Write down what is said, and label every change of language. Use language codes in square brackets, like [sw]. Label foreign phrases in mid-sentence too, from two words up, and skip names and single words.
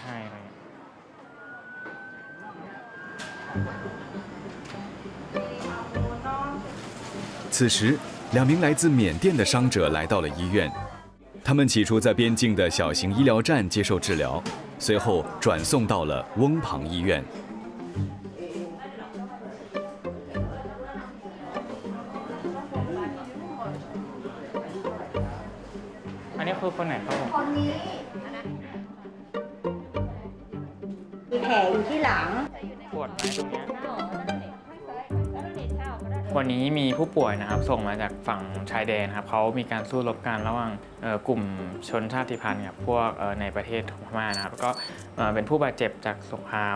[zh] 此时，2名来自缅甸的伤者来到了医院。他们起初在边境的小型医疗站接受治疗，随后转送到了翁旁医院。 [th] อันนี้คือคนไหนครับผม คนนี้มีแผลอยู่ที่หลัง ปวดไหมตรงเนี้ยวันนี้มีผู้ป่วยนะครับส่งมาจากฝั่งชายแดนครับเขามีการสู้รบกันระหว่างกลุ่มชนชาติพันธุ์กับพวกในประเทศพม่านะครับแล้วก็เป็นผู้บาดเจ็บจากสงคราม